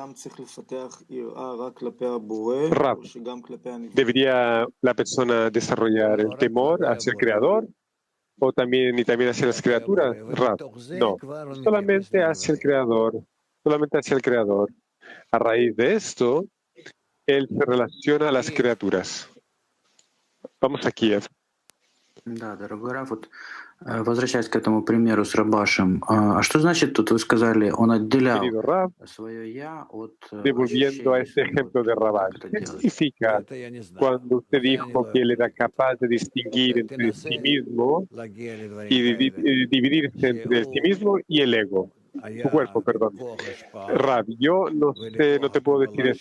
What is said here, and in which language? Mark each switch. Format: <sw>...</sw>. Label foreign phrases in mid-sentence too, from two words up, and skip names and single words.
<es>Rab, ¿debería la persona desarrollar el temor hacia el Creador o también hacia las criaturas? Rab, no, solamente hacia el Creador, A raíz de esto, él se relaciona a las criaturas. Vamos a Kiev.</es> <ru>Да, дорогой Раф, вот возвращаясь к этому примеру с Рабашем, а что значит тут вы сказали, он отделял свое «я» от</ru> <es>Devolviendo a este ejemplo de Rabash, ¿qué significa cuando usted dijo que él era capaz de distinguir entre sí mismo y dividirse entre el sí mismo y el ego? Su cuerpo, perdón. Rab, yo no sé, no te puedo decir eso.</es>